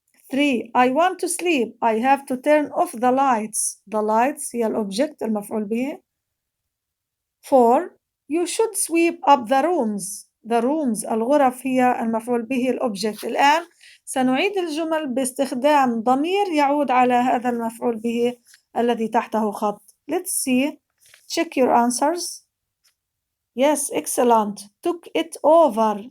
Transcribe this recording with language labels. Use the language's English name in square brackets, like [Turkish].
[English] 3. I want to sleep. I have to turn off the lights. The lights [Arabic] هي الأوبجكت المفعول به. [English] 4. You should sweep up the rooms. The rooms [Arabic] الغرف هي المفعول به الأوبجكت. الآن سنعيد الجمل باستخدام ضمير يعود على هذا المفعول به الذي تحته خط. [English] Let's see. Check your answers. Yes, excellent. Took it over.